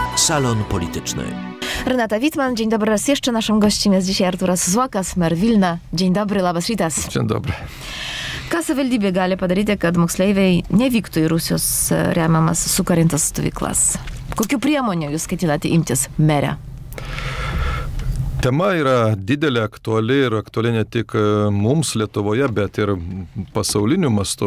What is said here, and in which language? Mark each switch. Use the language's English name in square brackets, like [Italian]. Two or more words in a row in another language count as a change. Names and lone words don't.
[Polish] Salon Polityczny. Renata Wittmann, dzień dobry raz jeszcze. Naszym gościem jest dzisiaj Artūras Zuokas, mer Vilna. Dzień dobry, [Lithuanian] labas rytas. [Polish] Dzień dobry. [Lithuanian] Ką savivaldybė gali padaryti, kad moksleiviai nevyktų į Rusijos remiamas sukarintas stovyklas? Kokių priemonių jūs ketinate imtis, mere? Tema yra didelė, aktuali ir aktuali ne tik mums Lietuvoje, bet ir pasauliniu mastu.